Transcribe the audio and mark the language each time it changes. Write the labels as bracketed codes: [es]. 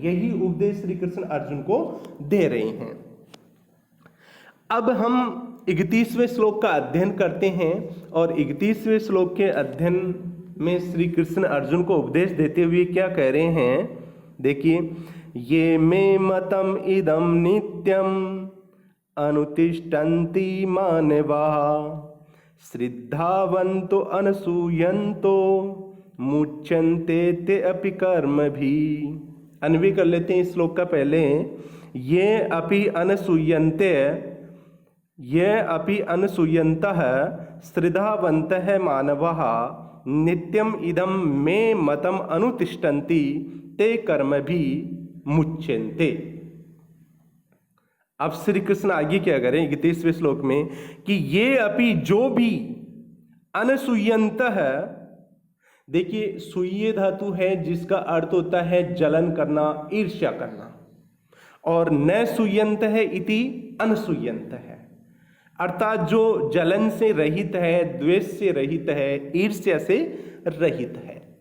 [hi] यही उपदेश श्री कृष्ण अर्जुन को दे रहे हैं। अब हम 31वें श्लोक का अध्ययन करते हैं और 31वें श्लोक के अध्ययन में श्री कृष्ण अर्जुन को उपदेश देते हुए क्या कह रहे हैं, देखिए, [sa] ये मे मतम इदम नित्यम अनुतिष्ठन्ति मानवाः श्रद्धावन्तो अनसूयन्तो मुच्यन्ते ते अपि कर्म भी। [hi] अन्वय कर लेते हैं इस श्लोक का पहले। [sa] ये अपि अनसूयन्ते, ये अपि अनसूयन्तः श्रद्धावन्तः मानवाः नित्यम इदम मे मतम अनुतिष्ठन्ति ते कर्म भी मुच्यन्ते। [hi] अब श्री कृष्ण आगे क्या करें 31वें श्लोक में कि ये अपि जो भी अनसूयन्तः, देखिए सूय धातु है जिसका अर्थ होता है जलन करना, ईर्ष्या करना, और न सूयंत है इति अनसूयंत है, अर्थात जो जलन से रहित है, द्वेष से रहित है, ईर्ष्या से रहित है।